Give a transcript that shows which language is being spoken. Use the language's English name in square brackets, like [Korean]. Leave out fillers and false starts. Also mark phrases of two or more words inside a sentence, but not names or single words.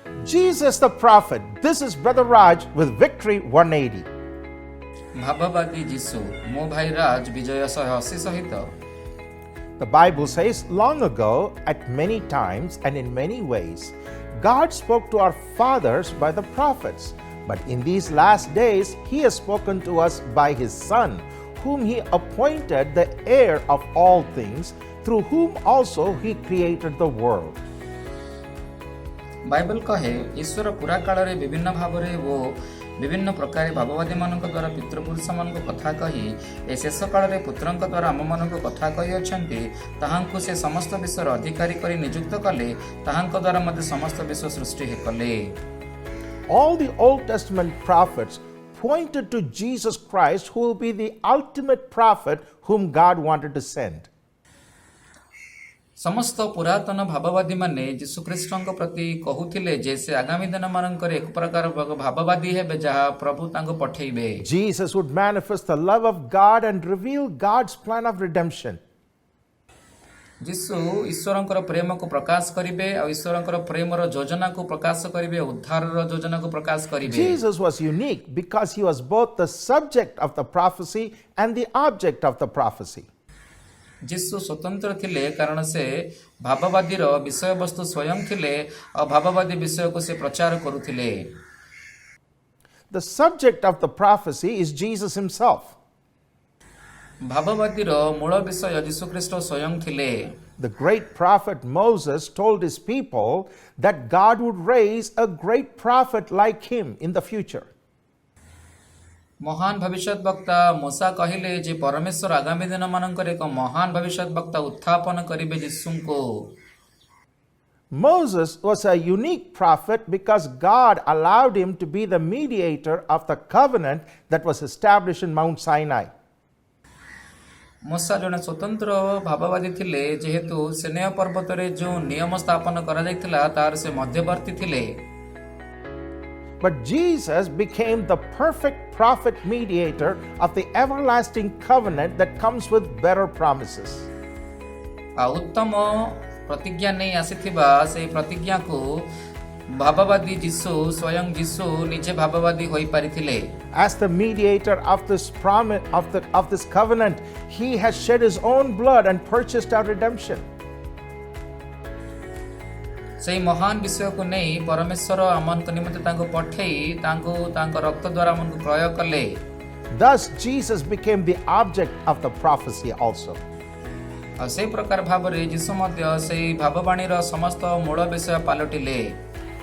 [English] Jesus the prophet. This is Brother Raj with Victory 180. [Odia] ଭାବବାଦୀ ଯୀଶୁ ମୋ ଭାଇ ରାଜ ବିଜୟ 180 ସହିତ [English] The Bible says, long ago, at many times and in many ways, God spoke to our fathers by the prophets. But in these last days, He has spoken to us by His Son, whom He appointed the heir of all things, through whom also He created the world. [Odia] ବାଇବେଲ କହେ ଈଶ୍ୱର ପୁରା କାଳରେ ବିଭିନ୍ନ ଭାବରେ ଓ ବିଭିନ୍ନ ପ୍ରକାର ଭାବବାଦୀମାନଙ୍କ ଦ୍ୱାରା ପିତୃପୁରୁଷମାନଙ୍କ କଥା କହି ଏ ଶେଷ କାଳରେ ପୁତ୍ରଙ୍କ ଦ୍ୱାରା ଆମମାନଙ୍କ କଥା କହିଅଛନ୍ତି ତାହାଙ୍କୁ ସେ ସମସ୍ତ ବିଷୟର ଅଧିକାରୀ କରି ନିଯୁକ୍ତ କଲେ ତାହାଙ୍କ ଦ୍ୱାରା ମଧ୍ୟ ସମସ୍ତ ବିଷୟ ସୃଷ୍ଟି କଲେ [English] All the Old Testament prophets pointed to Jesus Christ, who will be the ultimate prophet whom God wanted to send. [Odia] ସମସ୍ତ ପୁରାତନ ଭାବବାଦୀ ମାନେ ଯୀଶୁଖ୍ରୀଷ୍ଟଙ୍କ ପ୍ରତି କହୁଥିଲେ ଯେ ସେ ଆଗାମୀ ଦିନମାନଙ୍କରେ ଏକ ପ୍ରକାର ଭାବବାଦୀ ହେବେ ଯାହା ପ୍ରଭୁ ତାଙ୍କୁ ପଠେଇବେ [English] Jesus would manifest the love of God and reveal God's plan of redemption. [Odia] ଯୀଶୁ ଈଶ୍ୱରଙ୍କର ପ୍ରେମକୁ ପ୍ରକାଶ କରିବେ ଆଉ ଈଶ୍ୱରଙ୍କର ପ୍ରେମର ଯୋଜନାକୁ ପ୍ରକାଶ କରିବେ ଉଦ୍ଧାରର ଯୋଜନାକୁ ପ୍ରକାଶ କରିବେ [English] Jesus was unique because he was both the subject of the prophecy and the object of the prophecy. [Odia] ଯୀଶୁ ସ୍ୱତନ୍ତ୍ର ଥିଲେ କାରଣ ସେ ଭାବବାଦୀର ବିଷୟବସ୍ତୁ ସ୍ୱୟଂ ଥିଲେ ଆଉ ଭାବବାଦୀ ବିଷୟକୁ ସେ ପ୍ରଚାର କରୁଥିଲେ [English] The subject of the prophecy is Jesus himself. [Odia] ଭାବବାଦୀର ମୂଳ ବିଷୟ ଯୀଶୁଖ୍ରୀଷ୍ଟ ସ୍ୱୟଂ ଥିଲେ [English] The great prophet Moses told his people that God would raise a great prophet like him in the future. [Odia] ମହାନ ଭବିଷ୍ୟତ ବକ୍ତା ମୋଶା କହିଲେ ଯେ ପରମେଶ୍ୱର ଆଗାମୀ ଦିନମାନଙ୍କରେ ଏକ ମହାନ ଭବିଷ୍ୟତ ବକ୍ତା ଉତ୍ଥାପନ କରିବେ ଯୀଶୁଙ୍କୁ [English] Moses was a unique prophet because God allowed him to be the mediator of the covenant that was established in Mount Sinai. [Odia] ମୋଶା ଜଣେ ସ୍ୱତନ୍ତ୍ର ଭାବବାଦୀ ଥିଲେ ଯେହେତୁ ସିନେୟ ପର୍ବତରେ ଯେଉଁ ନିୟମ ସ୍ଥାପନ କରାଯାଇଥିଲା ତାର ସେ ମଧ୍ୟବର୍ତ୍ତୀ ଥିଲେ [English] But Jesus became the perfect prophet mediator of the everlasting covenant that comes with better promises. [Odia] ଆଉ ଉତ୍ତମ ପ୍ରତିଜ୍ଞା ନେଇ ଆସିଥିବା ସେହି ପ୍ରତିଜ୍ଞାକୁ ଭାବବାଦୀ ଯୀଶୁ ସ୍ୱୟଂ ଯୀଶୁ ନିଜେ ଭାବବାଦୀ ହୋଇପାରିଥିଲେ [English] As the mediator of this promise of this covenant, he has shed his own blood and purchased our redemption. [Odia] ସେହି ମହାନ ବିଷୟକୁ ନେଇ ପରମେଶ୍ୱର ଆମମାନଙ୍କ ନିମନ୍ତେ ତାଙ୍କୁ ପଠେଇ ତାଙ୍କୁ ତାଙ୍କ ରକ୍ତ ଦ୍ୱାରା ଆମକୁ କ୍ରୟ କଲେ [English] Thus Jesus became the object of the prophecy also. [Odia] ଆଉ ସେହି ପ୍ରକାର ଭାବରେ ଯୀଶୁ ମଧ୍ୟ ସେହି ଭାବବାଣୀର ସମସ୍ତ ମୂଳ ବିଷୟ ପାଲଟିଲେ